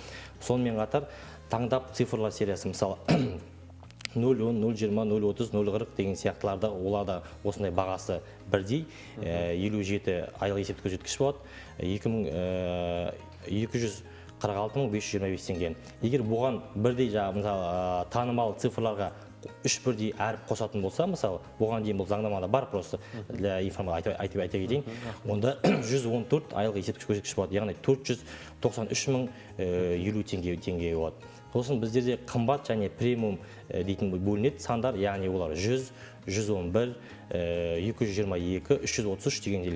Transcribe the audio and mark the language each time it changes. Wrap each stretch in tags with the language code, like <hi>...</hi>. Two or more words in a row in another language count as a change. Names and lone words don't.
<kk>Сонымен қатар таңдап цифрлар сериясы, мысалы 0,10, 0,20, 0,30, 0,40 деген сияқтыларда оларда осындай бағасы бірдей 57 айлық есептік көрсеткіш болады. 246.525 теңге. Егер бұған бірдей мысалы танымал цифрларға үш бірдей әріп қосатын болса, мысалы бұған дейін бұл заңнамада бар,</kk> <ru>просто для информации</ru> <kk>айта кетейін, онда 114 айлық есептік көрсеткіш болады, яғни 493.050 теңге болады. Сосын біздерде қымбат және премиум дейтін бөлінеді сандар, яғни олар 100, 111, 222, 333 дегенделер.</kk>